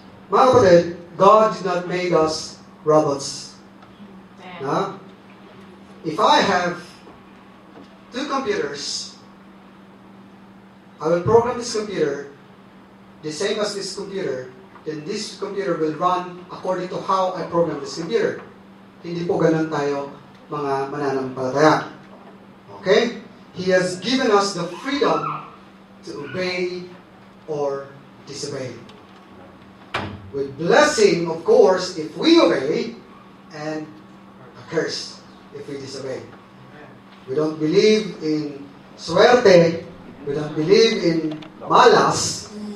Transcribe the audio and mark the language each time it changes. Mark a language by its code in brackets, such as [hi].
[tl] Mga kapatid, [en] God did not make us robots. No? If I have 2 computers, I will program this computer the same as this computer, then this computer will run according to how I program this computer. [tl] Hindi po ganun tayo mga mananampalataya. [en] Okay? He has given us the freedom to obey or disobey. With blessing, of course, if we obey, and a curse if we disobey. We don't believe in suerte. We don't believe in malas.